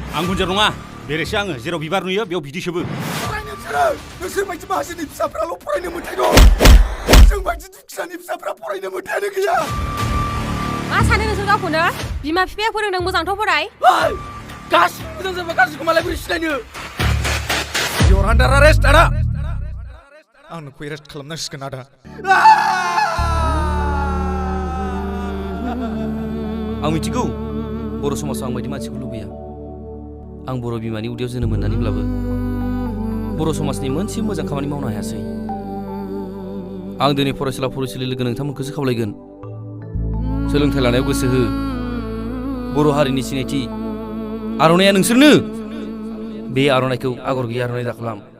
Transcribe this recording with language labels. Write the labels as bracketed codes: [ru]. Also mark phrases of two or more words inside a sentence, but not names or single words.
[brx] आं गुनजार नङा बेरेसो आङो जेराव बिबार नुयो बेयाव बिदै सोबो नोंसोर बायदि माहाजोननि फिसाफ्राल' फरायनो मोन्थाय दं जों बायदि दुखियानि फिसाफ्रा फरायनो मोन्थायानो गैया मा सानो नोंसोर गावखौनो बिमा बिफाया फोरोंदों मोजांथ' फराय गासिबो मोजां जाबा गाज्रिखौ मालाय बोरै सिनायनो [en] You're under arrest [brx] आदा आं नोंखौ एरेस्ट खालामनांसिगोन आदा आं मिथिगौ बर' समाजाव आं बायदि मानसिखौ लुबैया आं बर' बिमानि उदैयाव जोनोम मोननानैब्लाबो बर' समाजनि मोनसे मोजां खामानि मावनो हायासै आं दिनै फरायसुला फरायसुलि लोगो नोंथांमोनखौसो खावलायगोन सोलोंथाइ लानायाव गोसो हो बर' हारिनि सिनायथि आर'नाइया नोंसोरनो बे आर'नाइखौ आगर गैयै आर'नाइ दाखालाम